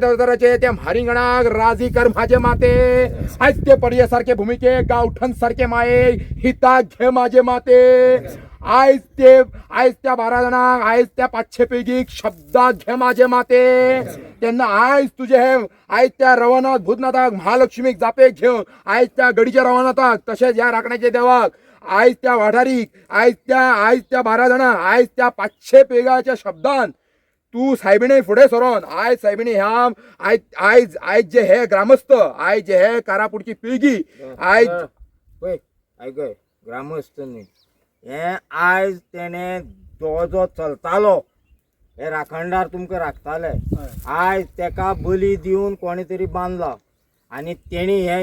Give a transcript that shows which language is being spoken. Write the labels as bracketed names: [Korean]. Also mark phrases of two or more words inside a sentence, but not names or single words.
[Konkani] देवताराचे त्या म्हारिंगणाक राजी कर माझे माते आज ते पर्यासारखे भूमिके गावठण सारखे माये हिताक घे माझे माते आज त्या 12 जणांक आज त्या 500 पैकी शब्दात घे माझे माते त्यांना आज तुझे हे आज त्या रवनाथ भूतनाथाक महालक्ष्मीक जापे घेऊन आज त्या गडीच्या रवनाथाक तसेच या राखण्याचे देवाक आज त्या वाठारीक आज त्या 12 जणां आज त्या 500 पेगाच्या शब्दान तू साहेबिणे पुढे सरोन आज साहेबिणे ह्या आज आज जे हे ग्रामस्थ आज जे हे कारापुरची पिळगी आज ऐक ग्रामस्थ न्ही हे आज तेने जो चलतालो हे राखणदार तुमकां राखताले आज तेका बली दिवन कोणी तरी बांदला आणि तेणी हे